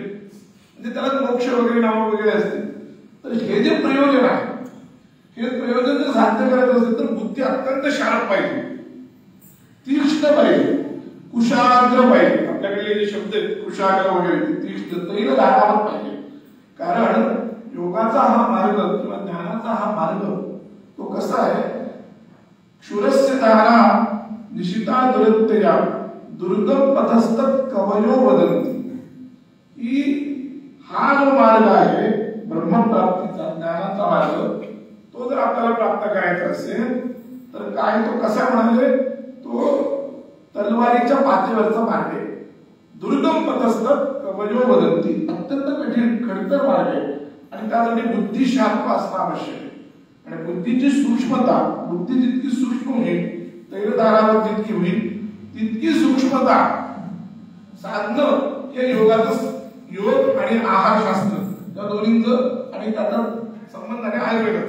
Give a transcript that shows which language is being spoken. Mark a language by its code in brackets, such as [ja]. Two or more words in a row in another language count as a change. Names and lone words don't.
[mr] म्हणजे त्याला मोक्ष वगैरे नाव वगैरे असते। तर हे जे प्रयोजन आहे हे प्रयोजन जर साध्य करायचं असेल तर बुद्धी अत्यंत शार्प पाहिजे, तीक्ष्ण पाहिजे, कुशाग्र पाहिजे। आपल्याकडे जे शब्द आहेत कुशाग्र वगैरे तीक्ष्ण तैल धारावत पाहिजे। कारण योगाचा हा मार्ग किंवा ज्ञानाचा हा मार्ग तो कसा आहे, [sa] क्षुरस्य धारा निशिता दुरत्यया दुर्गम पथस्थ कवयो वदन्ति। [mr] हा जो मार्ग आहे ब्रह्मप्राप्तीचा ज्ञानाचा मार्ग तो जर आपल्याला प्राप्त करायचा असेल तर काय तो कसा म्हणाले, तो तलवारीच्या पातेवरचा मार्ग आहे. [sa] दुर्गम पथस्थ कवयो वदंती, [mr] अत्यंत कठीण खडतर मार्ग आहे आणि त्यासाठी बुद्धी शार्प असणं आवश्यक आहे. आणि बुद्धीची सूक्ष्मता, बुद्धी जितकी सूक्ष्म होईल तैलधारावर जितकी होईल तितकी सूक्ष्मता साधनं हे योगाचं, योग आणि आहारशास्त्र या दोन्हींचं आणि त्याचा संबंध आहे आयुर्वेदाचं.